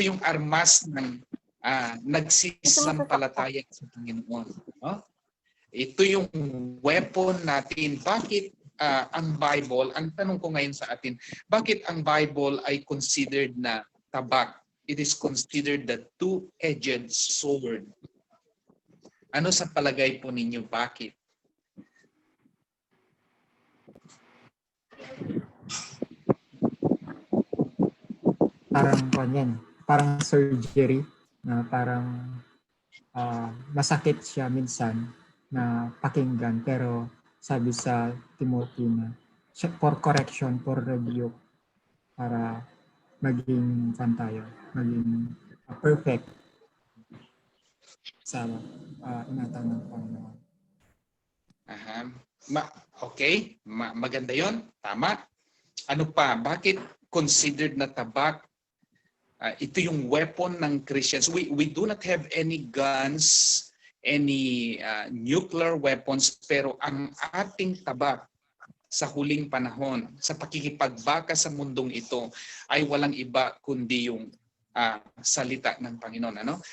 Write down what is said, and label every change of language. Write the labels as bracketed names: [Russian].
[Filipino] armas ng nagsisampalataya sa Panginoon. No? Ito yung weapon natin. Bakit ang Bible, ang tanong ko ngayon sa atin, bakit ang Bible ay considered na tabak? [English] It is considered the two-edged sword. [Filipino] Ano sa palagay po ninyo? Bakit? Parang kanyan, parang surgery na parang masakit siya minsan na pakinggan, pero sabi sa Timothy na [English] for correction, for rebuke, [Filipino] para maging tayo, maging perfect sa ingatan ng Panginoon. Aha. Okay, maganda yon, tama. Ano pa? Bakit considered na tabak? Ito yung weapon ng Christians. [English] We do not have any guns, any nuclear weapons, [Filipino] pero ang ating tabak sa huling panahon, sa pakikipagbaka sa mundong ito, ay walang iba kundi yung salita ng Panginoon. Ano?